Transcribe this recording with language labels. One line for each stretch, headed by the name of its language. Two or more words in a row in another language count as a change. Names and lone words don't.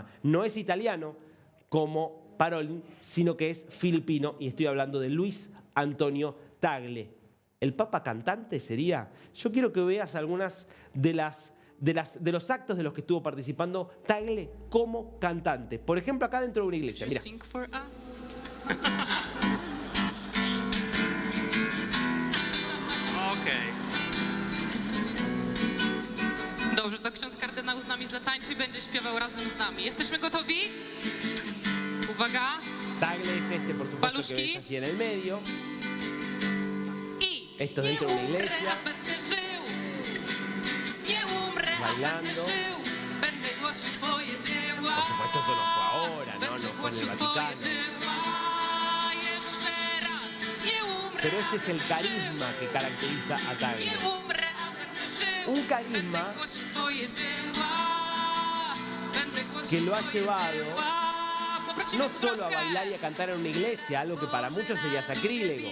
Spanish: No es italiano como Parolin, sino que es filipino, y estoy hablando de Luis Antonio Tagle. ¿El Papa cantante sería? Yo quiero que veas algunas de los actos de los que estuvo participando Tagle como cantante. Por ejemplo, acá dentro de una iglesia. Mira.
Polish: Dobrze, to ksiądz kardynał z nami zatańczy i będzie śpiewał razem z nami. Jesteśmy gotowi? Uwaga.
Spanish: Tagle es este, por supuesto,
Polish: Paluszki.
Spanish: que ves allí en el medio.
Polish: I
Spanish: Esto dentro de una iglesia.
Polish: Nie umrę,
Spanish: Bailando.
Polish: będę żył, będę głosił twoje dzieła.
Spanish: supuesto eso no fue ahora, no fue en el Vaticano. Pero este es el carisma que caracteriza a Tagle. Un carisma que lo ha llevado no solo a bailar y a cantar en una iglesia, algo que para muchos sería sacrílego.